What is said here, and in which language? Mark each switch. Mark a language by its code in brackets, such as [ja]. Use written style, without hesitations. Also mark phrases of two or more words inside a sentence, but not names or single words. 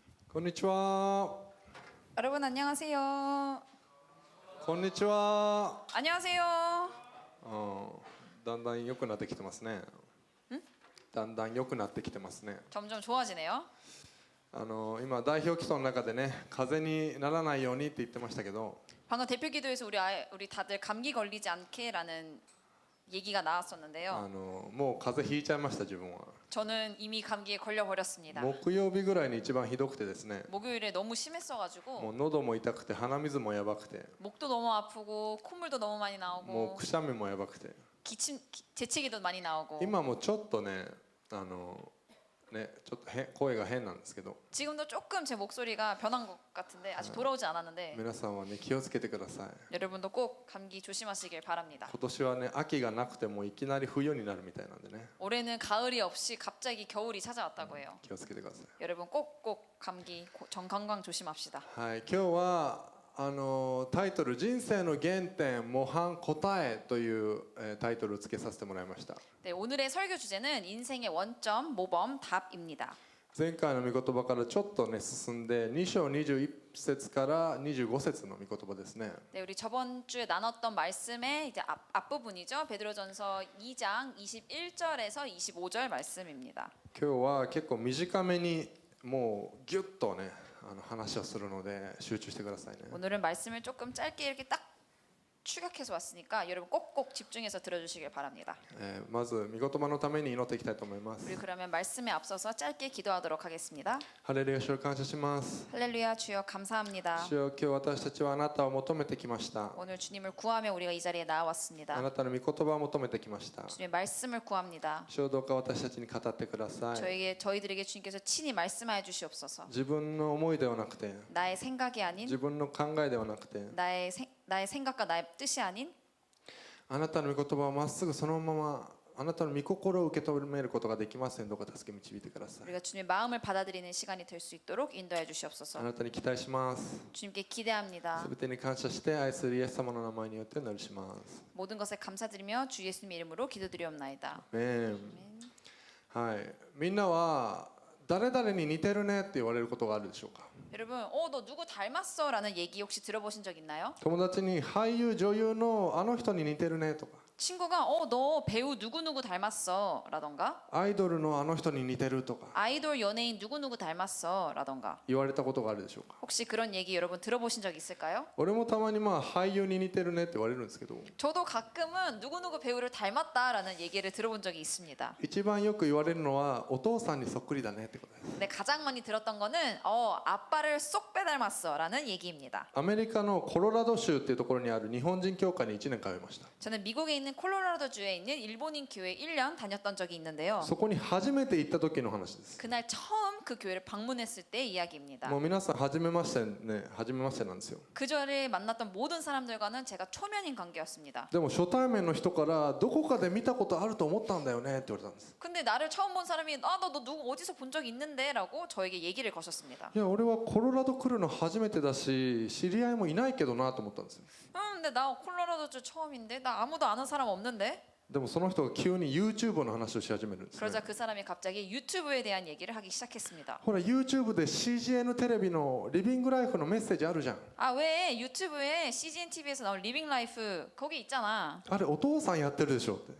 [ja] こんにちは。 [ko] 여러분 안녕하세요. [ja] こんにちは。 [ko] 안녕하세요. [ja] だんだん良くなってきてますね。だんだん良くなってきてますね。 [ko] 점점 좋아지네요. [ja] 今代表基礎の中でね、風邪にならないようにって言ってましたけど、 [ko] 방금 대표 기도에서 우리 다들 감기 걸리지 않게라는 얘기가 나왔었는데요. [ja] もう風邪ひいちゃいました自分は。 [ko] 저는 이미 감기에 걸려 버렸습니다. [ja] 木曜日ぐらいに一番ひどくてですね、 [ko] 목요일에 너무 심했어가지고 [ja] もう喉も痛くて鼻水もやばくて、 [ko] 목도 너무 아프고 콧물도 너무 많이 [ja] も [ko] 나오고 [ja] うくしゃみもやばくて、 [ko] 재채기도 많이 나오고 [ja] 今もちょっとね、ちょっと声が変なんですけど、 [ko] 지금도 조금 제 목소리가 변한 것 같은데 아직 돌아오지 않았는데 [ja] 皆さんはね気をつけてください。 [ko] 여러분도 꼭 감기 조심하시길 바랍니다. [ja] 今年はね秋がなくてもいきなり冬になるみたいなんでね [ko] 올해는 가을이 없이 갑자기 겨울이 찾아왔다고 해요. [ja] 気をつけてください。 [ko] 여러분 꼭꼭 감기 건강 조심합시다. [ja] はい、今日はタイトル人生の原点模範答えというタイトルをつけさせてもらいました。 [ko] 네, 오늘의 설교 주제는 인생의 원점 모범 답입니다. [ja] 前回の御言葉からちょっとね進んで2章21節から25節の御言葉ですね。 [ko] 네, 우리 저번 주에 나눴던 말씀의 이제 앞부분이죠. 베드로전서 2장 21절에서 25절 말씀입니다. [ja] 今日は結構短めにもうギュッとね話をするので集中してくださいね。 [ko] 오늘은 말씀을 조금 짧게 이렇게 딱 추격해서 왔으니까 여러분 꼭꼭 집중해서 들어주시길 바랍니다. [ja] まず御言葉のために祈っていきたいと思います。 [ko] 우리 그러면 말씀에 앞서서 짧게 기도하도록 하겠습니다. [ja] ハレルヤ主を感謝します。 [ko] 할렐루야 주여 감사합니다. [ja] 主よ今日私たちはあなたを求めてきました。 [ko] 오늘 주님을 구하며 우리가 이 자리에 [ja] あ [ko] 나왔습니다. [ja] なたの御言葉を求めてきました。 [ko] 주님의 말씀을 구합니다. [ja] 主よどうか私たちに語ってください。 [ko] 저희들에게 주님께서 친히 말씀하여 주시옵소서. [ja] 自分の思いではなくて、 [ko] 나의 생각이 아닌 [ja] 自分の考えではなくて、 [ko] 나의 생각과 나의 뜻이 아닌 [ja] あなたの御言葉をまっすぐそのままあなたの御心を受け止めることができますようにどうか助け導いてください。 [ko] 우리가 주님의 마음을 받아들이는 시간이 될 수 있도록 인도해 [ja] あ [ko] 주시옵소서. [ja] なたに期待します。 [ko] 주님께 기대합니다. [ja] すべてに感謝して愛するイエス様の名前によってお祈りします。 [ko] 모든 것에 감사드리며 주 예수님의 이름으로 기도드리옵나이다. [ja] はい。みんなは誰々に似てるねって言われることがあるでしょうか。 [ko] 여러분, 너 누구 닮았어라는 얘기 혹시 들어보신 적 있나요? [ja] 友達に俳優女優のあの人に似てるねとか、 [ko] 친구가 너 배우 누구누구 닮았어라던가 [ja] アイドルのあの人に似てるとか [ko] 아이돌 연예인 누구누구 닮았어라던가 [ja] 言われたことがあるでしょうか。 [ko] 혹시 그런 얘기 여러분 들어보신 적 있을까요? [ja] 俺もたまに俳優に似てるねって言われるんですけど、 [ko] 저도 가끔은 누구누구 배우를 닮았다라는 얘기를 들어본 적이 있습니다. [ja] 一番よく言われるのはお父さんにそっくりだねってことです。 [ko] 근데 가장 많이 들었던 거는 아빠를 쏙 빼닮았어라는 얘기입니다. [ja] アメリカのコロラド州っていうところにある日本人教会に1年通いました。 [ko] 저는 미국에 있는 콜로라도주에 있는 일본인 교회 1년 다녔던 적이 있는데요. [ja] そこに初めて行った時の話です。 [ko] 그날 처음 그 교회를 방문했을 때 이야기입니다. [ja] もう皆さん初めましてね、初めましてなんですよ。 [ko] 그 자리에 만났던 모든 사람들과는 제가 초면인 관계였습니다. [ja] でも初対面の人からどこかで見たことあると思ったんだよねって言われたんです。 [ko] 근데 나를 처음 본 사람이 너 누구 어디서 본 적 있는데 라고 저에게 얘기를 거셨습니다. [ja] いや俺はコロラド来るの初めてだし知り合いもいないけどなと思ったんですよ。 [ko] 근데 나 콜로라도주 처음인데 나 아무도 아는 사람 없는데? [ja] でもその人が急に YouTube の話をし始めるんですね。 [ko] 그러자 그 사람이 갑자기 유튜브에 대한 얘기를 하기 시작했습니다. [ja] ほら YouTube で CGN テレビのリビングライフのメッセージあるじゃん。 [ko] 왜 유튜브에 CGN TV에서 나온 리빙 라이프 거기 있잖아. [ja] あれお父さんやってるでしょって。